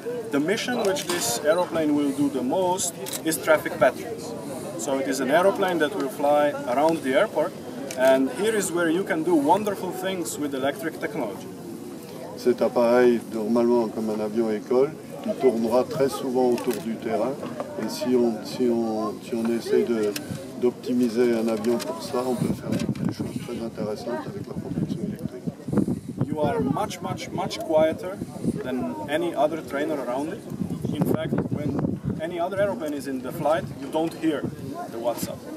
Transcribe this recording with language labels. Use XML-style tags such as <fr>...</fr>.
<en>The mission which this aeroplane will do the most is traffic patterns. So it is an aeroplane that will fly around the airport, and here is where you can do wonderful things with electric technology.</en> <fr>Cet appareil, normalement comme un avion école, il tournera très souvent autour du terrain, et si on essaie d'optimiser un avion pour ça, on peut faire des choses très intéressantes avec la propulsion électrique.</fr> <en>You are much quieter than any other trainer around it. In fact, when any other aeroplane is in the flight, you don't hear the WATTsUP.</en>